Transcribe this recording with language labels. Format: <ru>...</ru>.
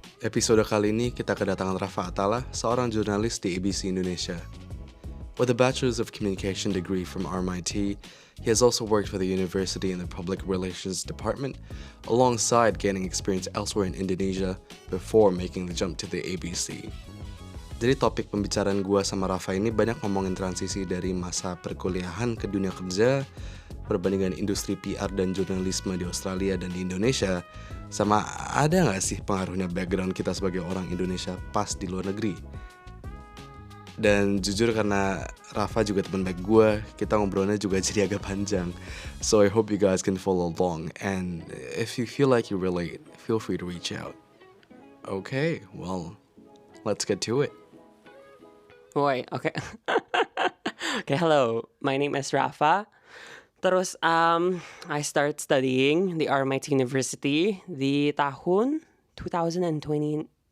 <id>Episode kali ini kita kedatangan Rafa Atala, seorang jurnalis di ABC Indonesia.</id> <en>With a Bachelor's of Communication degree from RMIT, he has also worked for the university in the Public Relations Department, alongside gaining experience elsewhere in Indonesia before making the jump to the ABC.</en> <id>Jadi topik pembicaraan gue sama Rafa ini banyak ngomongin transisi dari masa perkuliahan ke dunia kerja, perbandingan industri PR dan jurnalisme di Australia dan di Indonesia, sama ada nggak sih pengaruhnya background kita sebagai orang Indonesia pas di luar negeri. Dan jujur karena Rafa juga teman baik gue, kita ngobrolnya juga jadi agak panjang.</id> <en>So I hope you guys can follow along, and if you feel like you relate, feel free to reach out. Okay, well, let's get to it. Boy, okay. Okay, hello. My name is Rafa.</en> <id>Terus,</id> <en>I start studying the RMIT University</en> <id>di tahun 2019.</id>